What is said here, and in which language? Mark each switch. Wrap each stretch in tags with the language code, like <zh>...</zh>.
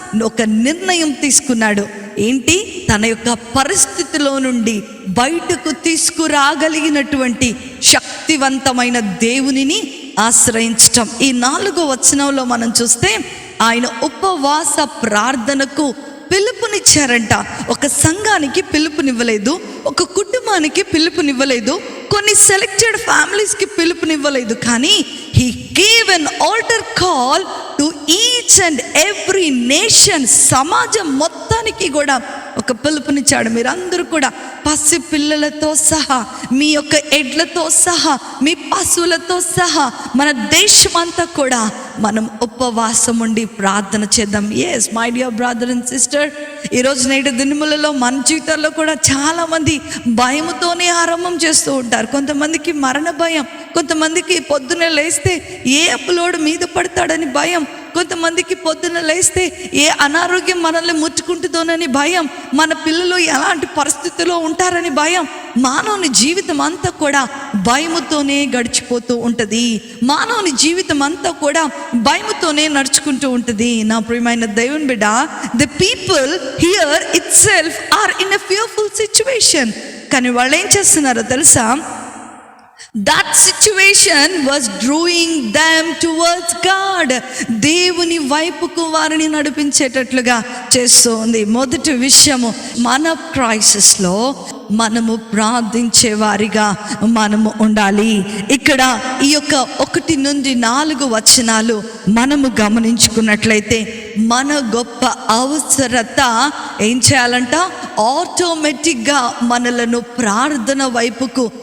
<te>ఒక నిర్ణయం తీసుకున్నాడు. ఏంటి? తన యొక్క పరిస్థితిలో నుండి బయటకు తీసుకురాగలిగినటువంటి శక్తివంతమైన దేవునిని ఆశ్రయించటం. ఈ 4వ వచనంలో మనం చూస్తే, ఆయన ఉపవాస ప్రార్థనకు పిలుపునిచ్చారంట. ఒక సంఘానికి పిలుపునివ్వలేదు, ఒక కుటుంబానికి పిలుపునివ్వలేదు, కొన్ని సెలెక్టెడ్ ఫ్యామిలీస్కి పిలుపునివ్వలేదు. కానీ</te> <en>he gave an altar call to each and every nation.</en> <te>సమాజం మొత్తానికి కూడా ఒక పిలుపునిచ్చాడు. మీరందరూ కూడా పసి పిల్లలతో సహా, మీ యొక్క ఎడ్లతో సహా, మీ పశువులతో సహా, మన దేశమంతా కూడా మనం ఉపవాసం ఉండి ప్రార్థన చేద్దాం.</te> <en>yes my dear brother and sister,</en> <te>ఈరోజు నేటి దినములలో మన జీవితాల్లో కూడా చాలామంది భయముతోనే ఆరంభం చేస్తూ ఉంటారు. కొంతమందికి మరణ భయం, కొంతమందికి పొద్దున లేస్తే ఏ అప్పులోడు మీద పడతాడని భయం, కొంతమందికి పొద్దున లేస్తే ఏ అనారోగ్యం మనల్ని ముట్టుకుంటుందోనని భయం, మన పిల్లలు ఎలాంటి పరిస్థితుల్లో ఉంటారని భయం. మానవుని జీవితం అంతా కూడా భయముతోనే గడిచిపోతూ ఉంటుంది. మానవుని జీవితం అంతా కూడా భయముతోనే నడుచుకుంటూ ఉంటుంది. నా ప్రియమైన దేవుని బిడ్డ,</te> <en>The people here itself are in a fearful situation.</en> <te>కానీ వాళ్ళు ఏం చేస్తున్నారో తెలుసా?</te> <en>That situation was drawing them towards God.</en> <te>దేవుని వైపుకు వారిని నడిపించేటట్లుగా చేస్తూ ఉంది. మొదటి విషయము, మన క్రైసిస్లో మనము ప్రార్థించే వారిగా మనము ఉండాలి. ఇక్కడ ఈ యొక్క 1 నుండి 4 వచనాలు మనము గమనించుకున్నట్లయితే, మన గొప్ప అవసరత ఏం చేయాలంట? ఆటోమేటిక్గా మనలను ప్రార్థన వైపుకు</te>